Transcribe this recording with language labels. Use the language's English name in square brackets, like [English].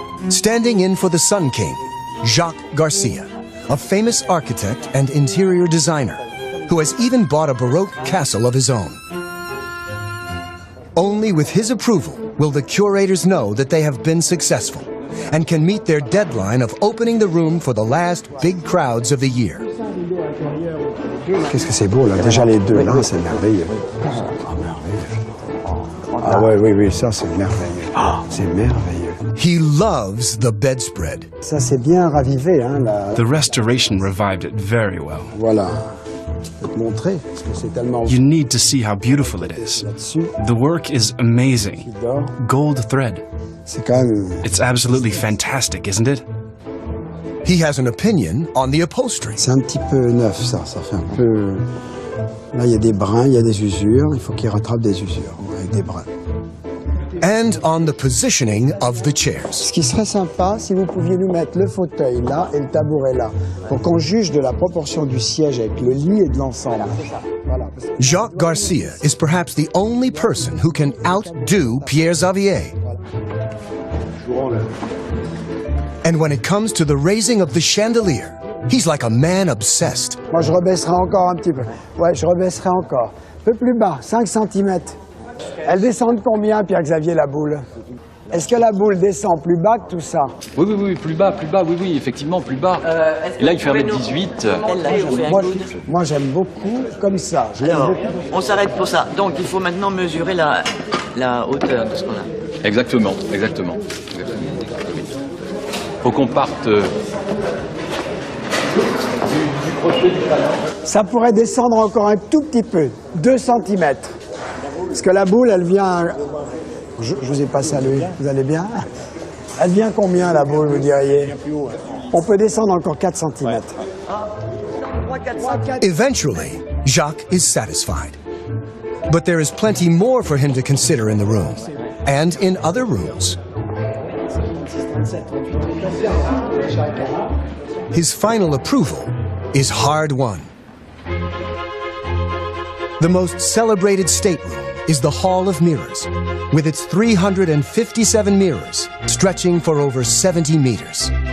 [English] Standing in for the Sun King, Jacques Garcia, a famous architect and interior designer, who has even bought a Baroque castle of his own. Only with his approval will the curators know that they have been successful and can meet their deadline of opening the room for the last big crowds of the year. [French] Qu'est-ce que c'est beau là, déjà les deux là, c'est merveilleux. Ah ouais, oui, oui, ça c'est merveilleux. C'est merveilleux. [English] He loves the bedspread. [French] Ça c'est bien ravivé, hein, [English] The restoration revived it very well. [French] Voilà. Je vais te montrer, parce que c'est tellement... [English] You need to see how beautiful it is. The work is amazing. Gold thread. [French] C'est quand même... [English] It's absolutely fantastic, isn't it? He has an opinion on the upholstery. [French] C'est un petit peu neuf, ça fait un peu... Là, il y a des brins, il y a des usures, il faut qu'il rattrape des usures avec des brins. [English] And on the positioning of the chairs. [French] Ce qui serait sympa, si vous pouviez nous mettre le fauteuil là et le tabouret là, pour qu'on juge de la proportion du siège avec le lit et de l'ensemble. Voilà. [English] Jacques Garcia is perhaps the only person who can outdo Pierre Xavier. And when it comes to the raising of the chandelier, he's like a man obsessed. [French] Moi, je rebaisserai encore un petit peu. Ouais, je rebaisserai encore. Un peu plus bas, 5 cm. Elle descend de combien, Pierre-Xavier, la boule? Est-ce que la boule descend plus bas que tout ça? Oui, oui, oui, plus bas, oui, effectivement, plus bas. Et là, il fait 1m18. Moi, j'aime beaucoup comme ça. Alors, on s'arrête pour ça. Donc, il faut maintenant mesurer la hauteur de ce qu'on a. Exactement. Faut qu'on parte du crochet du canon. Ça pourrait descendre encore un tout petit peu, 2 cm. Parce que la boule, elle vient... Je vous ai pas salué, vous allez bien? Elle vient combien, la boule, vous diriez? On peut descendre encore 4 cm. [English] Eventually, Jacques is satisfied. But there is plenty more for him to consider in the room, and in other rooms. His final approval is hard won. The most celebrated stateroom is the Hall of Mirrors, with its 357 mirrors stretching for over 70 meters.